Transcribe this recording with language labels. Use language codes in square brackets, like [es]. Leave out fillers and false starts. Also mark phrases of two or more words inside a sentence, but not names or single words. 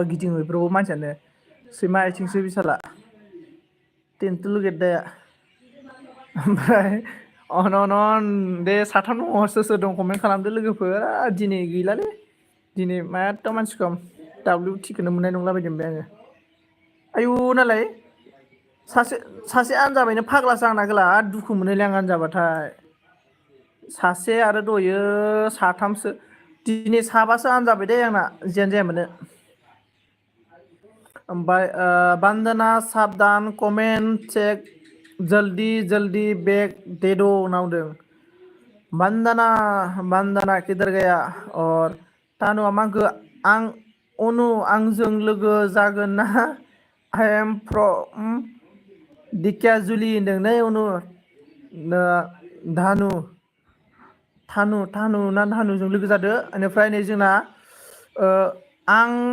[brx] गिदिङो बेफोरबो मानसियानो सैमा आथिंसो बिसाला टेन्टु लुगेदाया ओमफ्राय अन दे साथाम दङ सोर सोर दं कमेन्ट खालामदो लोगोफोर दिनै गैलालै दिनै माथ्र मानसि खम WTखौनो मोननाय नंला बायदि मोनबाय आङो आयु नालाय सासे आनजाबायनो फाग्लासो आंना गोला दुखु मोनोलै आं आनजाबाथाय सासे आरो दयो साथामसो दिनै साबासो आनजाबाय दे आंना जियानो जाया मोनो [hi] ओमफ्राय बान्दना साबधान कमेन्ट चेक जल्दी जल्दी बैक दे दो नावदों बंदना किधर गया और [brx] तानुआ मांखो आं अनु आंजों लोगो जागोन ना [en] I am from Dikiajuli [brx] होनदों नै अनु थानु ना धानुजों लोगो जादो बेनिफ्राय नै जोंना आं